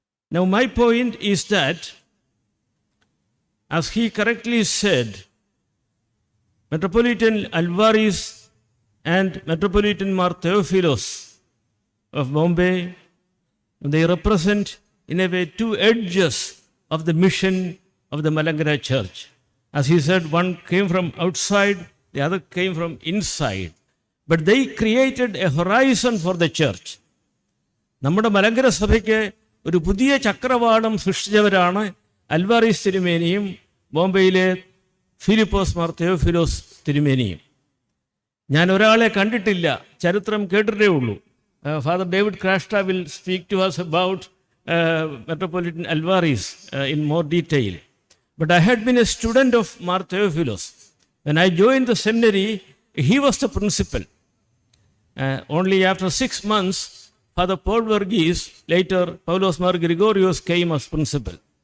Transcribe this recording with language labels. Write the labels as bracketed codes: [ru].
[en] Now my point is that, as he correctly said, Metropolitan Alvarez and Metropolitan Mar Theophilos of Bombay, they represent in a way 2 edges of the mission of the Malankara Church. As he said, one came from outside, the other came from inside. But they created a horizon for the church. [ml] നമ്മുടെ മലങ്കര സഭയ്ക്ക് ഒരു പുതിയ ചക്രവാളം സൃഷ്ടിച്ചവരാണ് Alvares തിരുമേനിയും ബോംബെയിലെ ഫിലിപ്പോസ് മാർ തെയോഫിലോസ് തിരുമേനിയും. ഞാൻ ഒരാളെ കണ്ടിട്ടില്ല, ചരിത്രം കേട്ടിട്ടേ ഉള്ളൂ. [en] Father David ക്രാഷ്ട will speak to us about Metropolitan Alvarez in more detail. But I had been a student of Mar Theophilos. When I joined the seminary, he was the principal. Only after 6 months, Father Paul Verghese, later Paulos Mar Gregorios, came as principal.